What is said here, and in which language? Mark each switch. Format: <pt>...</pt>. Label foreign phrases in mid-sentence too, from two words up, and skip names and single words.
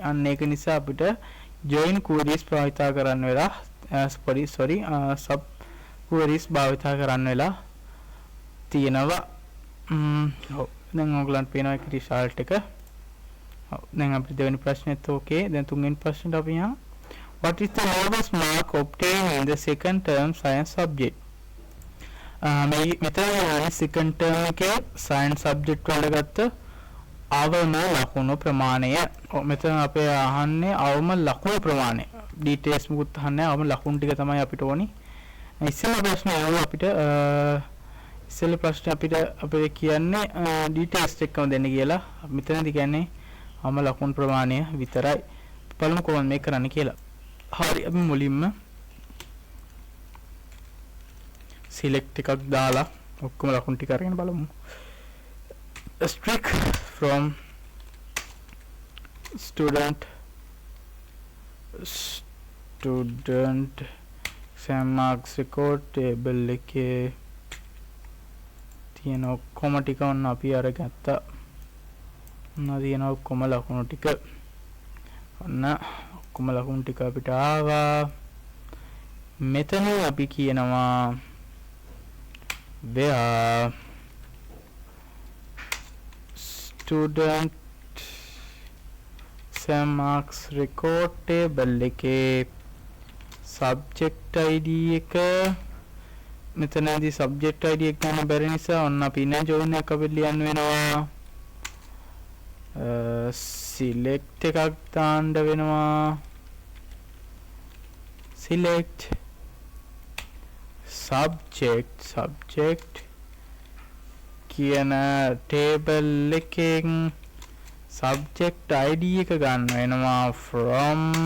<si>අන්න ඒක නිසා අපිට</si> <en>join queries</en> <si>භාවිතා කරන්න වෙලා</si> <en>sub queries</en> <si>භාවිතා කරන්න වෙලා තියෙනවා. දැන් ඔයගලන්ට පේනවා ඒක result එක. දැන් අපිට දෙවෙනි ප්‍රශ්නෙත් ඕකේ. දැන් තුන්වෙනි ප්‍රශ්නෙට අපි යනවා.</si> <en>What is the lowest mark obtained in the second term science subject?</en> <si>මෙතන</si> <en>second term</en> <si>එකේ</si> <en>science subject</en> <si>වල ගත්ත අවම ලකුණු ප්‍රමාණය. මෙතන අපේ අහන්නේ අවම ලකුණු ප්‍රමාණය. details මුකුත් අහන්නේ අවම ලකුණු ටික තමයි අපිට ඕනි. ඉස්සෙල්ලා ප්‍රශ්නේ ආවා අපිට ඉස්සෙල්ලා ප්‍රශ්නේ අපිට කියන්නේ details එක්කම දෙන්න කියලා. මෙතනදී කියන්නේ අවම ලකුණු ප්‍රමාණය විතරයි. බලමු කොහොමද මේක කරන්න කියලා. හරි අපි මුලින්ම select එකක් දාලා ඔක්කොම ලකුණු ටික අරගෙන බලමු.</si> <en>Strict from student exam marks record table</en> <si>එකේ තියෙන ඔක්කොම ටික ඔන්න අපි අරගත්තා. ඔන්න තියෙන ඔක්කොම ලකුණු ටික. ඔන්න ඔක්කොම ලකුණු ටික අපිට ආවා. මෙතන අපි කියනවා</si> <en>where student exam marks record table</en> <si>එකේ</si> <en>subject id</en> <si>එක මෙතනදී</si> <en>subject id</en> <si>එක ගන්න බැරි නිසා ඔන්න අපි ඉන්න join එක අපිට ලියන්න වෙනවා. select එකක් දාන්න වෙනවා.</si> <en>select subject</en> <si>කියන table එකෙන්</si> <en>subject id</en> <si>එක ගන්න වෙනවා from</si>